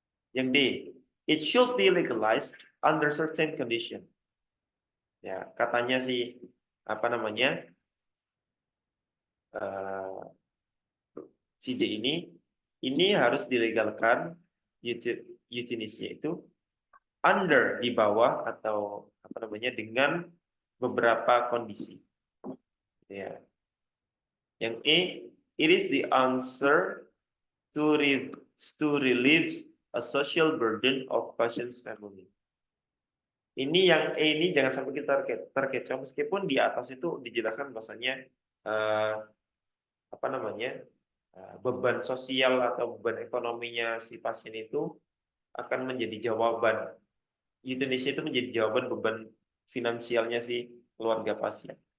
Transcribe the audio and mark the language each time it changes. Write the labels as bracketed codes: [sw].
[id] Yang D, [en] it should be legalized under certain condition. [id] Ya, katanya sih apa namanya? eh, si D ini harus dilegalkan euthanasia itu under di bawah atau apa namanya dengan beberapa kondisi. Ya. Yang E, [en] it is the answer to relieve a social burden of patient's family. [id] Ini yang E ini jangan sampai kita terkecoh meskipun di atas itu dijelaskan bahasanya apa namanya beban sosial atau beban ekonominya si pasien itu akan menjadi jawaban. Indonesia itu menjadi jawaban beban finansialnya si keluarga pasien.